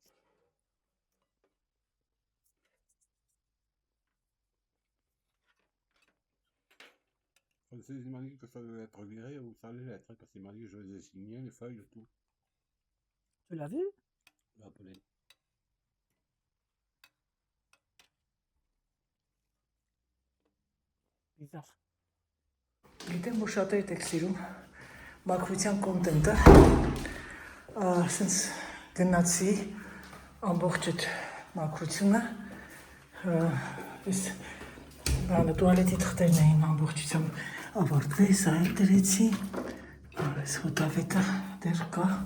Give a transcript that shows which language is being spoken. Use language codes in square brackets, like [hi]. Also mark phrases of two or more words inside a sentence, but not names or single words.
[fr] Il m'a dit que ça devait être viré ou ça allait l'être, parce qu'il m'a dit que je les ai signés, les feuilles, et tout. Tu l'as vu? Je l'ai appelé. Bizarre. [hy] Գիտեմ, որ շատերդ եք սիրում մաքրության կոնտենտը, ասենց գնացի ամբողջ այդ մաքրությունը, ես բանը տուալետի թղթերն էին ամբողջությամբ ավարտվի, սա էլ դրեցի, այս հոտավետը դեր կա,